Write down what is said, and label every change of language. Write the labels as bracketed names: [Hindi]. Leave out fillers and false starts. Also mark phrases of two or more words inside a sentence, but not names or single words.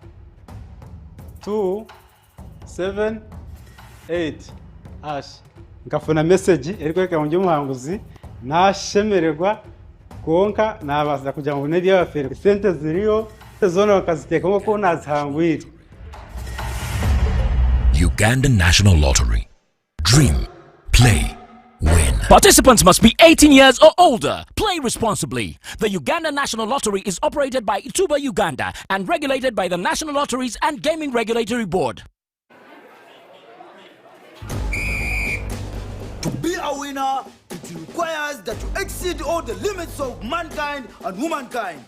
[Nyankole] 278 hash ngafuna message eriko ka ndio muhanguzi nashemererwa konka nabaza kugira ngo nebya bafere sente ziriyo zone bakaziteka nko nazihangwira. [English] Uganda National Lottery. Dream, play, win. Participants must be 18 years or older. Play responsibly. The Uganda National Lottery is operated by Ituba Uganda and regulated by the National Lotteries and Gaming Regulatory Board. To be a winner, it requires that you exceed all the limits of mankind and womankind.